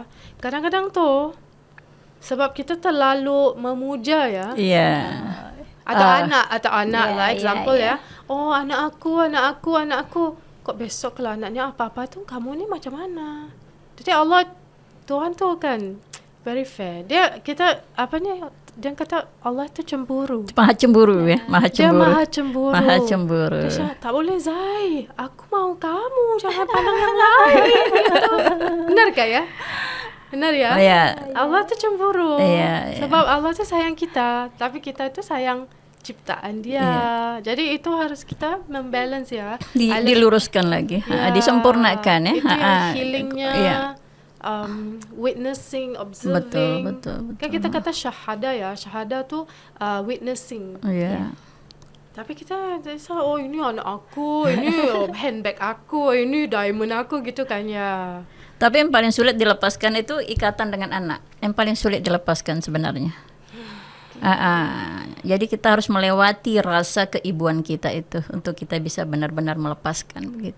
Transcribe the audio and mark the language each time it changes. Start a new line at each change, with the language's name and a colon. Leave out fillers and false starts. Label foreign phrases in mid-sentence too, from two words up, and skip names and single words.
Malay: Kadang-kadang tuh sebab kita terlalu memuja ya. Iya. Atau anak lah example
English: yeah.
Malay: ya. Oh anak aku. Kok besok kalau anaknya apa-apa tuh kamu ni macam mana? Jadi Allah, Tuhan tuh kan
English: very fair.
Malay: Dia kata Allah tu cemburu. Maha cemburu ya, maha Dia cemburu. maha cemburu. Maha cemburu. Dia cakap, tak boleh Zai,
Indonesian: aku mau kamu, jangan pandang yang lain. Gitu. Benar kah ya? Benar ya? Oh, ya.
Malay: Allah tu cemburu. Iya, iya. Sebab Allah tu sayang kita, tapi kita tu sayang ciptaan dia.
Indonesian: Jadi itu harus kita membalance ya. Diluruskan lagi, Ya, disempurnakan ya. Itu yang healingnya, Iya.
English: witnessing, observing.
Malay: Betul. Kan kita kata syahada ya, syahada tu witnessing. Iya. Tapi kita oh ini anak aku, ini handbag aku, ini diamond aku gitu kan ya.
Indonesian: Tapi yang paling sulit dilepaskan itu ikatan dengan anak. Yang paling sulit dilepaskan sebenarnya. Jadi kita harus melewati rasa keibuan kita itu untuk kita bisa benar-benar melepaskan begitu.